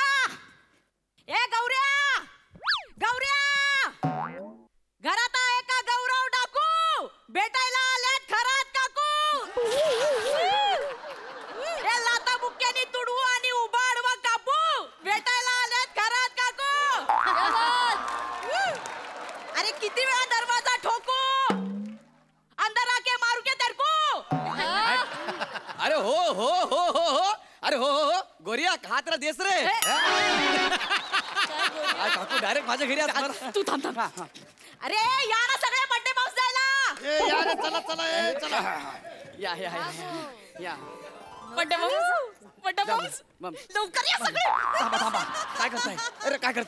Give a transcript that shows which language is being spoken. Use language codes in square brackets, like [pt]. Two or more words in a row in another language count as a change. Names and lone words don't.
[mr] गौऱ्या ए गौऱ्या भेटायला आल्यात खरात काकू. हे लाता बुक्क्यानी तुडवू आणि उबाड व कापू. भेटायला आल्यात खरात काकू. अरे किती वेळा दरवाजा ठोकू. [hi] अंदर आके मारू के तेरे को. अरे हो हो हो हो हो अरे हो हो हो गोरिया कहा तेरा देश रे. [mr] काकू डायरेक्ट माझ्या घरी असणार. तू थांब थांब. अरे या ना सगळे [en] birthday house [mr] जायला. चला चला चला. या या या या [en] birthday house [mr] लवकर या सगळे. थांबा थांबा काय करताय. अरे काय करताय.